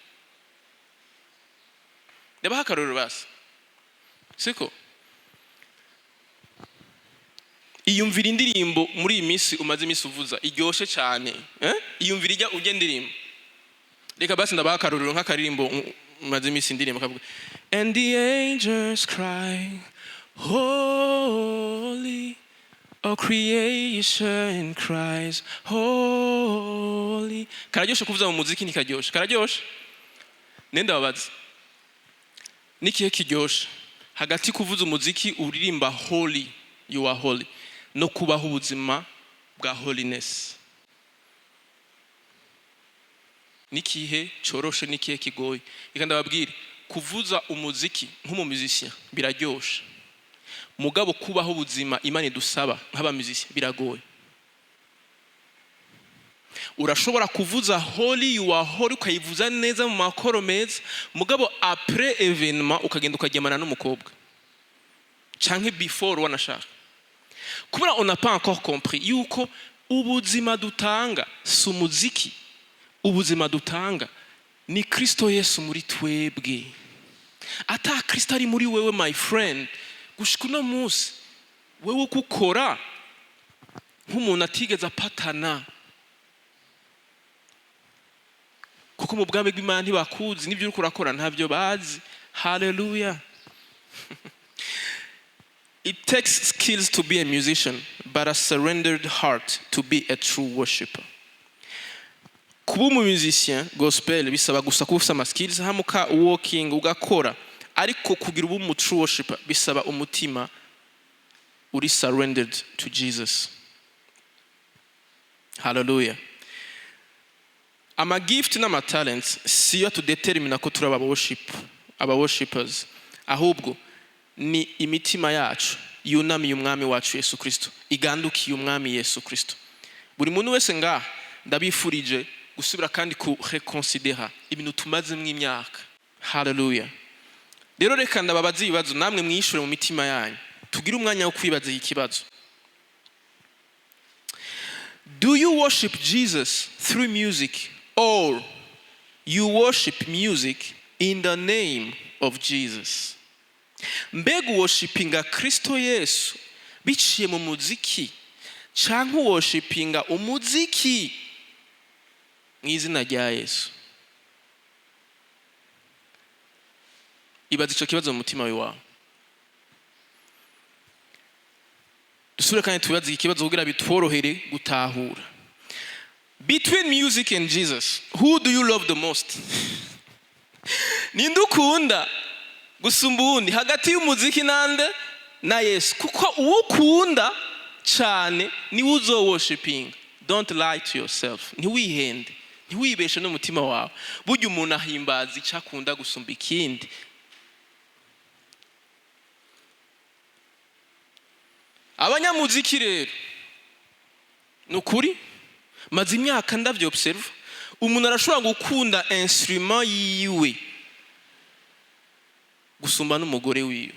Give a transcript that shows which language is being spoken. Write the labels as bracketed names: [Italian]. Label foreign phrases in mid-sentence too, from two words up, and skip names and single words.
[Rundi] Ndabaha akarorero basi, siko iyumvira indirimbo muri iyi minsi umaze iminsi uvuza iryoshe cyane, iyumvira ijya ujya indirimbo. Reka basi ndabaha akarorero nk'akaririmbo umaze iminsi indirimbo kavuga, [English] and the angels cry holy, all creation cries holy. [Rundi] Kararyoshe kuvuza mu muziki ntikaryoshe? Kararyoshe? Nenda babaza nikihe kiryoshe hagati kuvuza umuziki uririmba [English] holy, you are holy, [Rundi] no kubaho ubuzima bwa holiness? Nikihe coroshe, nikihe kigoye? Reka ndababwire, kuvuza umuziki nk'umumuzisya biraryoshe, mugabo kubaho ubuzima Imana idusaba nk'abamuzisya biragoye. Urashobora kuvuza [English] holy, you are holy, [Rundi] ukayivuza neza mu makoro meza, mugabo [French] après événement [Rundi] ukagenda ukagemana n'umukobwa canke before wanashaka. Kubera [French] on n'a pas encore compris [Rundi] yuko ubuzima dutanga si umuziki, ubuzima dutanga ni Kristo Yesu muri twebwe. Ata Kristo ari muri wewe [English] my friend, [Rundi] gushika uno munsi wewe ukukora nk'umuntu atigeze apatana, kuko mu bwami bw'Imana ntibakuzi, n'ibyo uri kurakora ntabyo bazi. Hallelujah. [English] It takes skills to be a musician, but a surrendered heart to be a true worshipper. [Rundi] Kuba umusicien gospel bisaba gusa kuba ufite ama skills hamuka walking ugakora, ariko kugira ubu mu [English] true worshipper [Rundi] bisaba umutima uri [English] surrendered to Jesus. [Rundi] Hallelujah. Ama gift n'ama talents siyo tudetermina ko turi aba worshipers, ahubwo ni imitima yacu yunamiye umwami wacu Yesu Kristo, igandukiye umwami Yesu Kristo. Buri muntu wese ngaha ndabifurije gusubira kandi ku reconsidera ibintu tumaze mu imyaka. Hallelujah. Rero reka ndababaza ibibazo namwe mwishura mu mitima yanyu, tugire umwanya wo kwibaza iki kibazo. [English] Do you worship Jesus through music, or you worship music in the name of Jesus? [Rundi] Mbega worshipinga Kristo Yesu biciye mu muziki, canke worshipinga umuziki mu izina rya Yesu? Ibaza ico kibazo mu mutima wawe. Dusubire kandi tubaze iki kibazo kugira bitworohere gutahura. [English] Between music and Jesus, who do you love the most? [Rundi] Ninde ukunda gusumba uwundi hagati y'umuziki nande na Yesu? Kuko uwo ukunda cyane ni uzo worshiping. [English] Don't lie to yourself. [Rundi] Ntiwihende, ntiwibeshe n'umutima wawe. Burya umuntu ahimbaza icyo akunda gusumba ikindi. Abanyamuziki rero nukuri maze imyaka ndavyo observe, umuntu arashobora gukunda instrument yiwe gusumba n'umugore wiwe.